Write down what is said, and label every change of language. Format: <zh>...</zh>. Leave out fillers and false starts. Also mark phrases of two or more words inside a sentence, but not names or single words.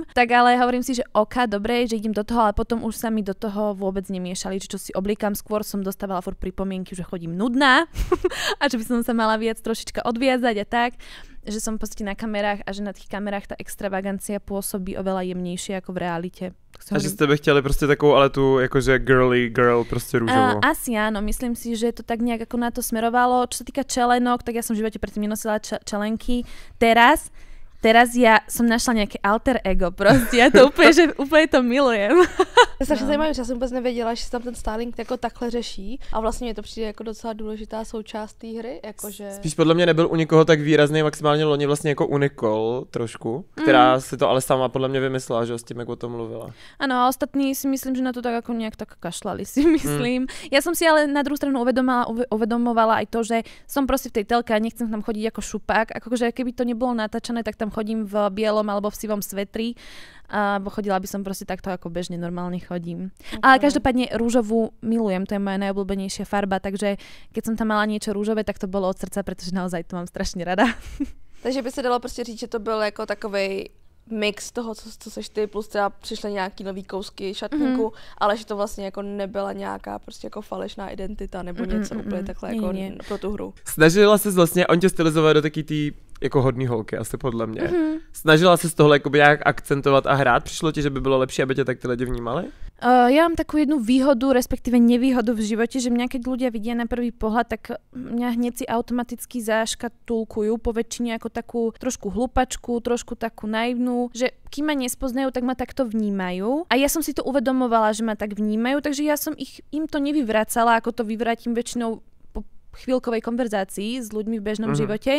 <sk>Tak ale hovorím si, že dobre, že idem do toho, ale potom už sa mi do toho vôbec nemiešali, čo si obliekam. Skôr som dostávala furt pripomienky, že chodím nudná a že by som sa mala viac trošička odviazať a tak. Že som v podstate na kamerách a že na tých kamerách tá extravagancia pôsobí oveľa jemnejšie ako v realite.</sk> <cs>A že ste by chtěli prostě takovou, ale tu jakože</cs> <en>girly girl,</en> <cs>prostě růžovou.</cs> <sk>Asi áno, myslím si, že to tak nejak ako na to smerovalo. Čo sa týka čelenok, tak ja som v živote predtým nenosila čelenky. Teraz ja som našla nejaké alter ego, proste, ja to úplne to milujem.</sk> <cs>To je strašně zajímavé, že já jsem vůbec nevěděla, že se tam ten styling jako takhle řeší a vlastně mě to přijde jako docela důležitá součást té hry, jakože... Spíš podle mě nebyl u nikoho tak výrazný, maximálně loni vlastně jako u Nicole trošku, která si to ale sama podle mě vymyslela, že s tím, jak o tom mluvila. Ano, a ostatní si myslím, že na to tak jako nějak tak kašlali, si myslím.</cs> <sk>Ja som si ale na druhú stranu uvedomovala aj to, že som proste v tej telke a nechcem tam chodiť ako šupák, akože keby to nebolo natáčané, tak tam chodím v bielom alebo v sivom svetri, bo chodila by som proste takto ako bežne normálne chodím. Okay. Ale každopádne rúžovú milujem, to je moja najobľúbenejšia farba, takže keď som tam mala niečo rúžové, tak to bolo od srdca, pretože naozaj to mám strašne rada.</sk> <cs>Takže by se dalo prostě říct, že to byl jako takovej mix toho, co seš ty, plus teda přišly nějaký nový kousky šatníku, ale že to vlastně jako nebyla nějaká prostě jako falešná identita nebo něco úplně takhle jako pro tu hru. Snažila se vlastně, on tě stylizovat do taky tý jako hodný holky, asi podle mě. Snažila se z tohle jakoby nějak akcentovat a hrát? Přišlo ti, že by bylo lepší, aby tě tak ty lidi vnímali?</cs> <sk>Ja mám takú jednu výhodu, respektíve nevýhodu v živote, že mňa keď ľudia vidia na prvý pohľad, tak mňa hneď si automaticky zaškatulkujú po väčšine ako takú trošku hlupačku, trošku takú naivnú, že kým ma nespoznajú, tak ma takto vnímajú. A ja som si to uvedomovala, že ma tak vnímajú, takže ja som im to nevyvracala, ako to vyvrátim väčšinou chvíľkovej konverzácii s ľuďmi v bežnom živote.</sk>